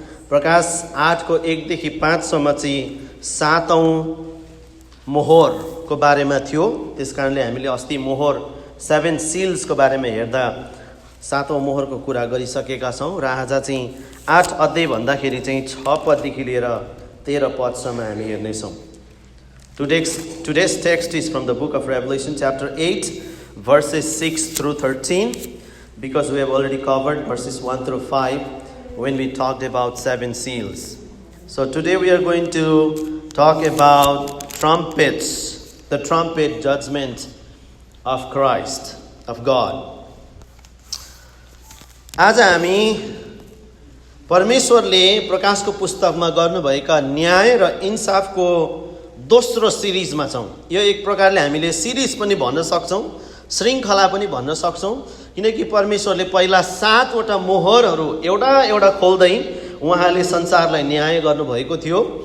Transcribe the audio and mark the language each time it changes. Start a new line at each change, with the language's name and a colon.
Nepali: प्रकाश 8 को 1 देखि 5 सम्म चाहिँ 7औं मोहरको बारेमा थियो। त्यसकारणले हामीले अस्ति मोहर 7 सिल्सको बारेमा हेर्दा 7औं मोहरको कुरा गरिसकेका छौँ र आज चाहिँ 8 अध्याय भन्दाखेरि चाहिँ 6 पददेखि लिएर 13 पदसम्म हामी हेर्नेछौँ।
English: Today's text is from the book of Revelation chapter 8 verses 6 through 13 because we have already covered verses 1 through 5 when we talked about 7 seals. So today we are going to talk about trumpets, the trumpet judgment of Christ, of God.
Nepali: आज हामी परमेश्वरले प्रकाशको पुस्तकमा गर्नुभएका न्याय र इन्साफको दोस्रो सिरिजमा छौँ। यो एक प्रकारले हामीले सिरिज पनि भन्न सक्छौँ, श्रृङ्खला पनि भन्न सक्छौँ, किनकि परमेश्वरले पहिला 7 वटा मोहरहरू एउटा एउटा खोल्दै उहाँले संसारलाई न्याय गर्नुभएको थियो।